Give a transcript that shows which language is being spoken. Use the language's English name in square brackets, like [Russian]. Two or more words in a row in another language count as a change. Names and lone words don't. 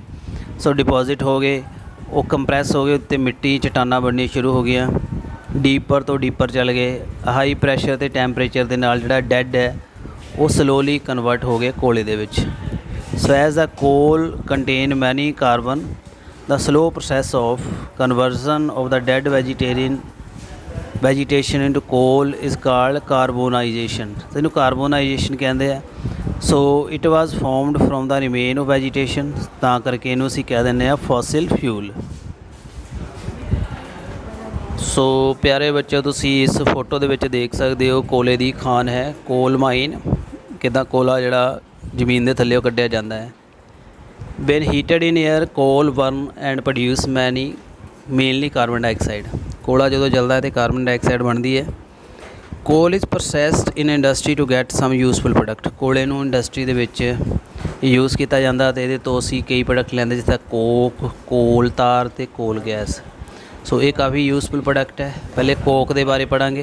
[Punjabi] ਸੋ ਡਿਪੋਜ਼ਿਟ ਹੋ ਗਏ, ਉਹ ਕੰਪਰੈਸ ਹੋ ਗਏ, ਉੱਤੇ ਮਿੱਟੀ ਚਟਾਨਾਂ ਬਣਨੀਆਂ ਸ਼ੁਰੂ ਹੋ ਗਈਆਂ, ਡੀਪਰ ਤੋਂ ਡੀਪਰ ਚੱਲ ਗਏ। [English] high pressure [Punjabi] ਅਤੇ ਟੈਂਪਰੇਚਰ ਦੇ ਨਾਲ ਜਿਹੜਾ ਡੈਡ ਹੈ ਉਹ [English] slowly convert [Punjabi] ਹੋ ਗਏ ਕੋਲੇ ਦੇ ਵਿੱਚ। [English] So as the coal contain many carbon, the slow process of conversion of the dead vegetation into coal is called carbonization, [Punjabi] ਇਹਨੂੰ ਕਾਰਬੋਨਾਈਜੇਸ਼ਨ ਕਹਿੰਦੇ ਆ। [English] So it was formed from the remain of vegetation, [Punjabi] ਤਾਂ ਕਰਕੇ ਇਹਨੂੰ ਅਸੀਂ ਕਹਿ ਦਿੰਦੇ ਹਾਂ [English] fossil fuel. [Punjabi] ਸੋ ਪਿਆਰੇ ਬੱਚਿਓ, ਤੁਸੀਂ ਇਸ ਫੋਟੋ ਦੇ ਵਿੱਚ ਦੇਖ ਸਕਦੇ ਹੋ ਕੋਲੇ ਦੀ ਖਾਨ ਹੈ, [English] coal mine, [Punjabi] ਕਿੱਦਾਂ ਕੋਲਾ ਜਿਹੜਾ ਜ਼ਮੀਨ ਦੇ ਥੱਲੇ ਕੱਢਿਆ ਜਾਂਦਾ ਹੈ। [English] when heated in air coal burn and produce mainly carbon dioxide, [Punjabi] ਕੋਲਾ ਜਦੋਂ ਜਲਦਾ ਹੈ ਤੇ [English] carbon dioxide [Punjabi] ਬਣਦੀ ਹੈ। [English] Coal is processed in industry to get some useful product, [Punjabi] ਕੋਲੇ ਨੂੰ ਇੰਡਸਟਰੀ ਦੇ ਵਿੱਚ ਯੂਜ਼ ਕੀਤਾ ਜਾਂਦਾ ਅਤੇ ਇਹਦੇ ਤੋਂ ਅਸੀਂ ਕਈ ਪ੍ਰੋਡਕਟ ਲੈਂਦੇ, ਜਿਸ ਤਰ੍ਹਾਂ ਕੋਕ, [English] coal tar [Punjabi] ਅਤੇ [English] coal gas. [Punjabi] ਸੋ ਇਹ ਕਾਫੀ [English] useful product [Punjabi] ਹੈ। ਪਹਿਲੇ ਕੋਕ ਦੇ ਬਾਰੇ ਪੜ੍ਹਾਂਗੇ।